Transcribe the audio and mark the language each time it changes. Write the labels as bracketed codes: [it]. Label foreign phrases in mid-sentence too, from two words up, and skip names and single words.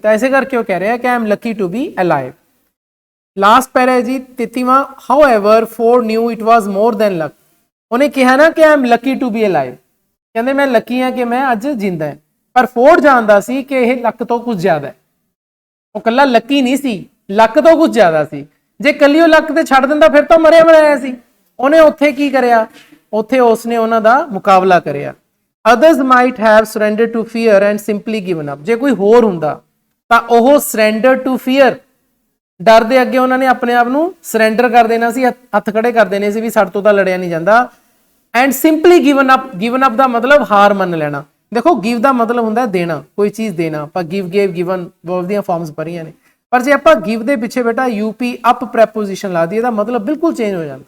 [pa] ਤਾਂ ਇਸੇ ਕਰਕੇ ਉਹ ਕਹਿ ਰਿਹਾ ਕਿ [en] I am lucky to be alive. last para [pa] ਹੈ ਜੀ 33ਵਾਂ, [en] however Ford knew it was more than luck, [pa] ਉਹਨੇ ਕਿਹਾ ਨਾ ਕਿ [en] I am lucky to be alive, [pa] ਕਹਿੰਦੇ ਮੈਂ ਲੱਕੀ ਹਾਂ ਕਿ ਮੈਂ ਅੱਜ ਜਿੰਦਾ ਹਾਂ, ਪਰ ਫੋਰਡ ਜਾਣਦਾ ਸੀ ਕਿ ਇਹ ਲੱਕ ਤੋਂ ਕੁਝ ਜ਼ਿਆਦਾ ਹੈ। ਉਹ ਕੱਲਾ ਲੱਕੀ ਨਹੀਂ ਸੀ, ਲੱਕ ਤੋਂ ਕੁਝ ਜ਼ਿਆਦਾ ਸੀ। ਜੇ ਕੱਲੀ ਉਹ ਲੱਕ ਤੇ ਛੱਡ ਦਿੰਦਾ ਫਿਰ ਤਾਂ ਮਰਿਆ ਮਰਾਇਆ ਸੀ। ਉਹਨੇ ਉੱਥੇ ਕੀ ਕਰਿਆ? ਉੱਥੇ ਉਸਨੇ ਉਹਨਾਂ ਦਾ ਮੁਕਾਬਲਾ ਕਰਿਆ। [en] others might have surrendered to fear and simply given up, [pa] ਜੇ ਕੋਈ ਹੋਰ ਹੁੰਦਾ ਤਾਂ ਉਹ [en] surrender to fear, [pa] ਡਰ ਦੇ ਅੱਗੇ ਉਹਨਾਂ ਨੇ ਆਪਣੇ ਆਪ ਨੂੰ ਸਰੈਂਡਰ ਕਰ ਦੇਣਾ ਸੀ, ਹੱਥ ਖੜੇ ਕਰ ਦੇਣੇ ਸੀ ਵੀ ਸਾਡੇ ਤੋਂ ਤਾਂ ਲੜਿਆ ਨਹੀਂ ਜਾਂਦਾ। [en] and simply given up, given up, [pa] ਗਿਵਨ ਅਪ ਦਾ ਮਤਲਬ ਹਾਰ ਮੰਨ ਲੈਣਾ। ਦੇਖੋ ਗਿਵ ਦਾ ਮਤਲਬ ਹੁੰਦਾ ਦੇਣਾ, ਕੋਈ ਚੀਜ਼ ਦੇਣਾ, ਆਪਾਂ [en] give, gave, given [pa] ਵਰਬ ਦੀਆਂ ਫਾਰਮਸ ਪੜ੍ਹੀਆਂ ਨੇ, ਪਰ ਜੇ ਆਪਾਂ ਗਿਵ ਦੇ ਪਿੱਛੇ ਬੇਟਾ [en] up up [pa] ਪ੍ਰੈਪੋਜੀਸ਼ਨ ਲਾ ਦਈਏ ਤਾਂ ਮਤਲਬ ਬਿਲਕੁਲ ਚੇਂਜ ਹੋ ਜਾਂਦਾ।